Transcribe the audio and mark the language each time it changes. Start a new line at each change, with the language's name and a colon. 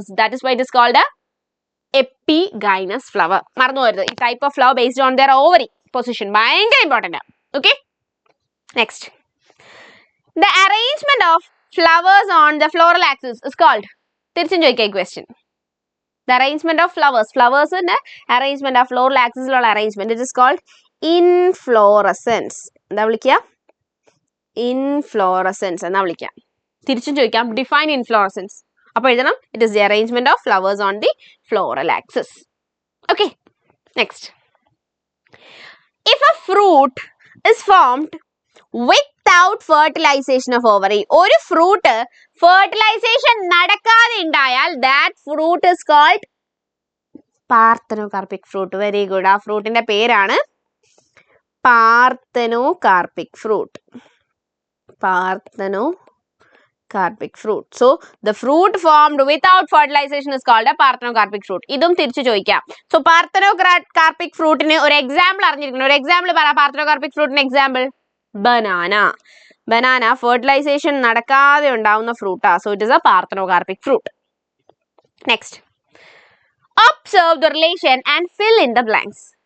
English: That is why it is called epigynous flower.
Malayalam: മറന്നു പോകരുത്, ഈ
English: type of flower based on their ovary position
Malayalam: ഭയങ്കര important.
English: Okay, next, the arrangement of flowers on the floral axis is called.
Malayalam: തിരിച്ചും ചോദിക്കാം question.
English: The arrangement of flowers in arrangement of floral axis arrangement, it is called inflorescence.
Malayalam: എന്താ വിളിക്കുക? inflorescence എന്നാ വിളിക്കുക. തിരിച്ചും ചോദിക്കാം,
English: define inflorescence.
Malayalam: അപ്പോൾ എഴുതണം,
English: it is the arrangement of flowers on the floral axis. Okay, next, if a fruit is formed without fertilization of ovary,
Malayalam: ഒരു fruit fertilisation നടക്കാതെ ഉണ്ടായാൽ
English: that fruit is called parthenocarpic fruit. Very good.
Malayalam: ആ ഫ്രൂട്ടിന്റെ പേരാണ് parthenocarpic fruit.
English: parthenocarpic fruit. So the fruit formed without fertilization is called a parthenocarpic fruit.
Malayalam: ഇതും തിരിച്ചു ചോദിക്കാം. So parthenocarpic fruitന് ഒരു example അറിഞ്ഞിരിക്കണം. ഒരു എക്സാമ്പിൾ പറ. parthenocarpic fruitന് എക്സാമ്പിൾ ബനാന ഫെർട്ടിലൈസേഷൻ നടക്കാതെ ഉണ്ടാവുന്ന ഫ്രൂട്ടാ.
English: So it is a parthenocarpic fruit. Next, observe the relation and fill in the blanks.